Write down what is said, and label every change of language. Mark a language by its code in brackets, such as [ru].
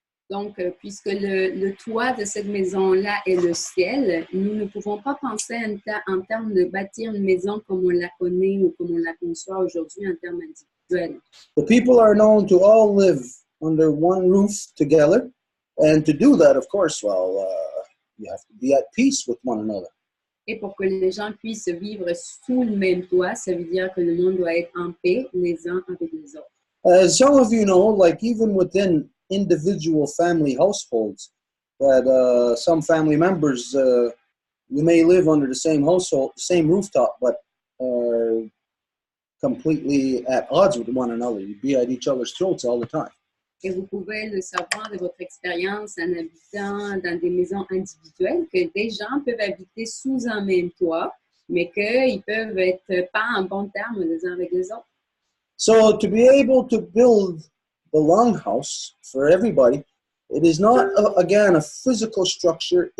[fr] Donc, puisque le toit de cette maison-là est le ciel, nous ne pouvons pas penser en termes de bâtir une maison comme on la connaît ou comme on la conçoit aujourd'hui en termes individuels. [en] The people are known to all live under one roof together, and to do that, of course, you have to be at peace with one another. [fr] Et pour que les gens puissent vivre sous le même toit, ça veut dire que le monde doit être en paix les uns avec les autres. [en] As some of you know, like even within individual family households, that some family members, you may live under the same household, same rooftop, but completely at odds with one another. You'd be at each other's throats all the time. [fr] Et vous pouvez le savoir de votre expérience en habitant dans des maisons individuelles, que des gens peuvent habiter sous un même toit, mais qu'ils peuvent être pas en bon terme les uns avec les autres. [en] So to be able to build the longhouse for everybody, it is not, again, a physical structure.